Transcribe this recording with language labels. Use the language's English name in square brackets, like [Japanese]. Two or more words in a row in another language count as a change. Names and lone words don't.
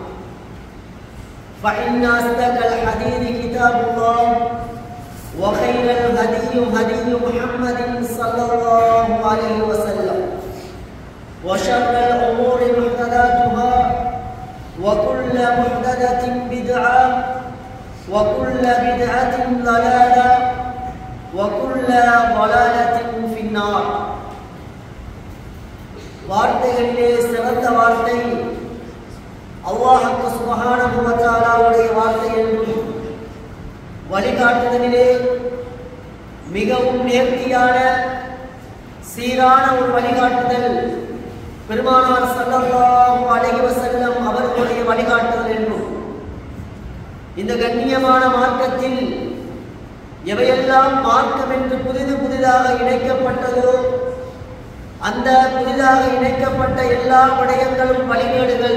[Arabic] فإن أصدق الحديث كتاب الله وخير الهدي هدي محمد صلى الله عليه وسلم وشر الأمور محدثاتها وكل محدثة بدعة وكل بدعة ضلالة وكل ضلالة في النار [Tamil] வார்த்தைகளிலே சிறந்த வார்த்தை [Arabic] الله سبحانه وتعالى [Tamil] வார்த்தை என்றும் வழிகாட்டுதலிலே மிகவும் நேர்த்தியான சீரான ஒரு வழிகாட்டுதல் பெருமானார் [Arabic] صلى الله عليه وسلم [Tamil] அவர்களுடைய வழிகாட்டுதல் என்றும் இந்த கண்ணியமான மார்க்கத்தில் எவையெல்லாம் மார்க்கம் என்று புதிதாக இணைக்கப்பட்டதோ அந்த புதிதாக இணைக்கப்பட்ட எல்லா விடயங்களும் வழிகேடுகள்.